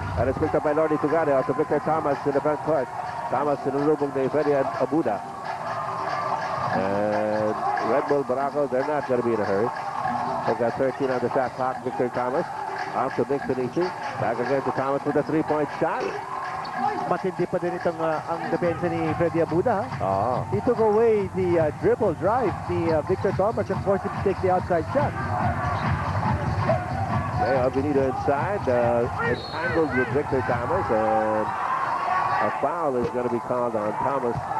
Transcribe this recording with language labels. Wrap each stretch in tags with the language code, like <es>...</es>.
<en>And it's picked up by Lordy Tugade out to Victor Thomas in the front court. Thomas</en> <tl>sinulubog ni</tl> <en>Freddy Abuda. And Red Bull Barako, they're not going to be in a hurry. They've got 13 on the shot clock. Victor Thomas out to Nick Pinisi. Back again to Thomas with a three-point shot.</en> <tl>Matindi pa din itong ang depensa ni Freddy Abuda.</tl> <en>He took away the dribble drive ni Victor Thomas and forced him to take the outside shot. Leo Avenido inside, entangled with Victor Thomas, and a foul is going to be called on Thomas.</en>